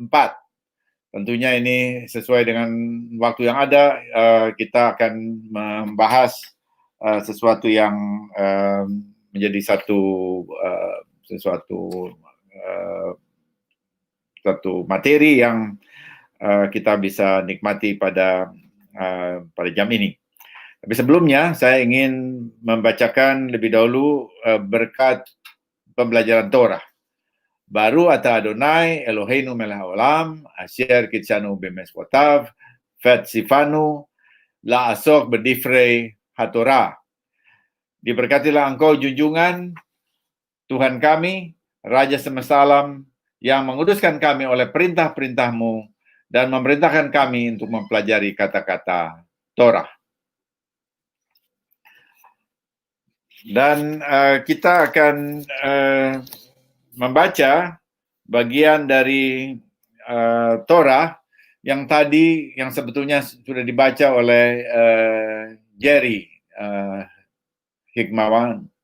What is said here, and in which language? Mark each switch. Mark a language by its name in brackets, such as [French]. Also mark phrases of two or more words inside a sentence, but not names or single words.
[Indonesian] Tentunya ini sesuai dengan waktu yang ada, kita akan membahas sesuatu yang menjadi satu materi yang kita bisa nikmati pada jam ini. Tapi sebelumnya saya ingin membacakan lebih dahulu berkat pembelajaran Torah. [Hebrew] ברוך אתה אדני אלוהינו מלך העולם אשר קדשנו במצוותיו וציונו לעסוק בדברי התורה. [Indonesian] Diberkatilah engkau junjungan Tuhan kami, Raja semesta alam, yang menguduskan kami oleh perintah-perintah-Mu dan memerintahkan kami untuk mempelajari kata-kata Torah. Dan kita akan membaca bagian dari Torah yang sebetulnya sudah dibaca oleh Jerry Himawan